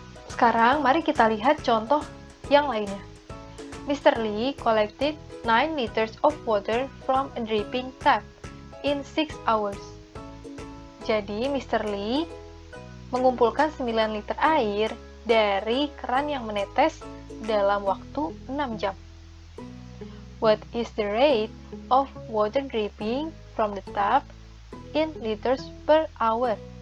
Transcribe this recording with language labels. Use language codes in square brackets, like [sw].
[id] Sekarang, mari kita lihat contoh yang lainnya. [en] Mr. Lee collected 9 liters of water from a dripping tap in 6 hours. [id] Jadi, Mr. Lee mengumpulkan 9 liter air dari keran yang menetes dalam waktu 6 jam. [en] What is the rate of water dripping from the tap in liters per hour?